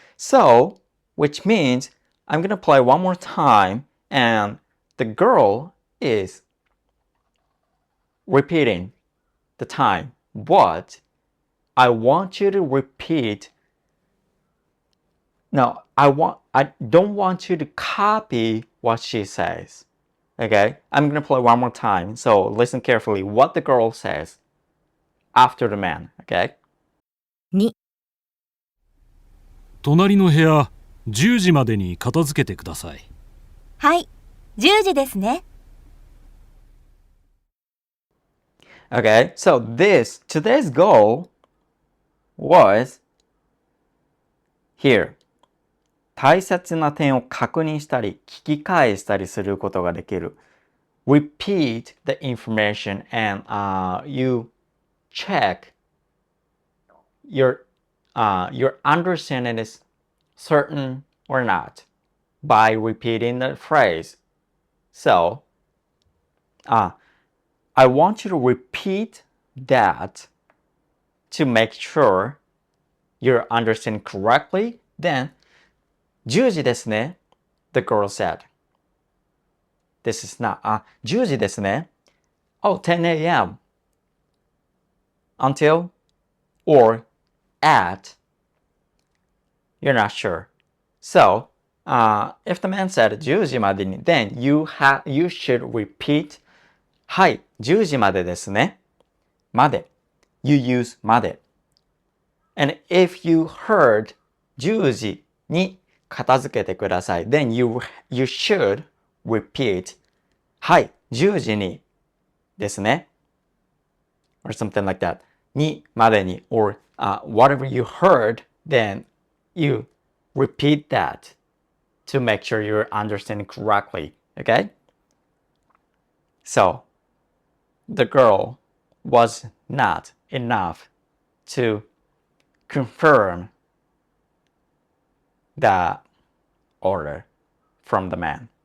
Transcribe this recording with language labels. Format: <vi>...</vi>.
<en>So, which means I'm gonna play one more time and the girl is repeating the time, but I want you to repeat. No, I don't want you to copy what she says. Okay, I'm gonna play one more time. So listen carefully what the girl says after the man. Okay.</en> <ja>2、隣の部屋10時までに片付けてください。はい、10時ですね。</ja> <en>Okay, so today's goal was here.</en> <ja>大切な点を確認したり、聞き返したりすることができる。</ja> <en>Repeat the information and you check your understanding is certain or not by repeating the phrase. So, I want you to repeat that to make sure you're understanding correctly. Then,</en> <ja>10時ですね,</ja> <en>the girl said. This is not,</en> <ja>10時ですね.</ja> <en>Oh, 10 a.m. Until or at, you're not sure. So, if the man said</en> <ja>10時までに,</ja> <en>then you should repeat,</en> <ja>はい、10時までですね。</ja> <en>まで.You use まで. And if you heard</en> <ja>10時に片付けてください,</ja> <en>then you should repeat,</en> <ja>はい、10時にですね。</ja> <en>Or something like that. にまでに or whatever you heard, then you repeat that to make sure you're understanding correctly. Okay? So, the girl was not enough to confirm the order from the man.</en>